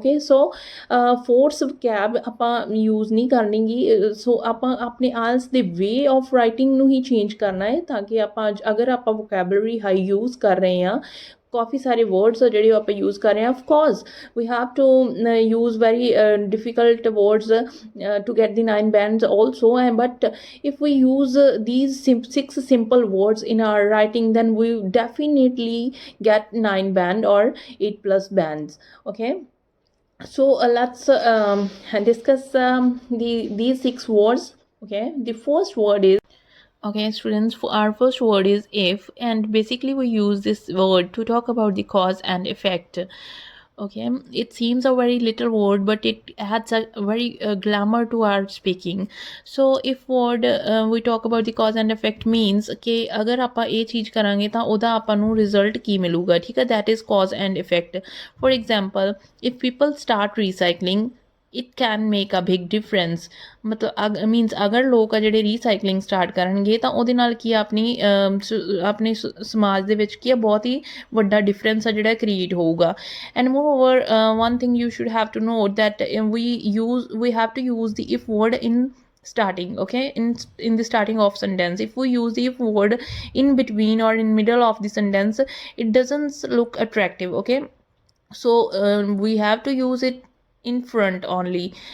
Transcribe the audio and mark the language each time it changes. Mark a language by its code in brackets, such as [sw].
[en] okay, so force vocab [pa] ਆਪਾਂ use ਨਹੀਂ ਕਰਨੀ ਗੀ, ਸੋ ਆਪਾਂ ਆਪਣੇ ਆਇਲਸ ਦੇ ਵੇ ਆਫ ਰਾਈਟਿੰਗ ਨੂੰ ਹੀ ਚੇਂਜ ਕਰਨਾ ਹੈ ਤਾਂ ਕਿ ਅਗਰ ਆਪਾਂ ਵੋਕੈਬਲਰੀ ਹਾਈ ਯੂਜ਼ ਕਰ ਰਹੇ ਹਾਂ, [en] ਕਾਫੀ ਸਾਰੇ ਵਰਡਸ ਆ ਜਿਹੜੇ ਆਪਾਂ ਯੂਜ਼ ਕਰ ਰਹੇ ਹਾਂ, of course we have to use very difficult words to get the 9 bands also, but if we use these 6 simple words in our writing, then we definitely get 9 band or 8 plus bands. Okay, so let's discuss these 6 words. Okay, the first word is, okay students, our first word is if, and basically we use this word to talk about the cause and effect. Okay, it seems a very little word, but it adds a very glamour to our speaking. So if word we talk about the cause and effect means [pa] कि अगर ਆਪਾਂ ਇਹ ਚੀਜ਼ ਕਰਾਂਗੇ ਤਾਂ ਉਹਦਾ ਆਪਾਂ ਨੂੰ ਰਿਜ਼ਲਟ ਕੀ ਮਿਲੂਗਾ, ਠੀਕ ਹੈ, [en] that is cause and effect. For example, if people start recycling, it can make a big difference. [pa] ਮਤਲਬ ਮੀਨਸ ਅਗਰ ਲੋਕ ਆ ਜਿਹੜੇ ਰੀਸਾਈਕਲਿੰਗ ਸਟਾਰਟ ਕਰਨਗੇ ਤਾਂ ਉਹਦੇ ਨਾਲ ਕੀ ਆਪਣੇ ਸਮਾਜ ਦੇ ਵਿੱਚ ਕੀ ਆ ਬਹੁਤ ਹੀ ਵੱਡਾ ਡਿਫਰੈਂਸ ਆ ਜਿਹੜਾ ਕ੍ਰੀਏਟ ਹੋਊਗਾ। [en] And moreover one thing you should have to note that we have to use the if word in starting. Okay, in the starting of sentence, if we use the if word in between or in middle of the sentence, it doesn't look attractive. Okay, so we have to use it in front only.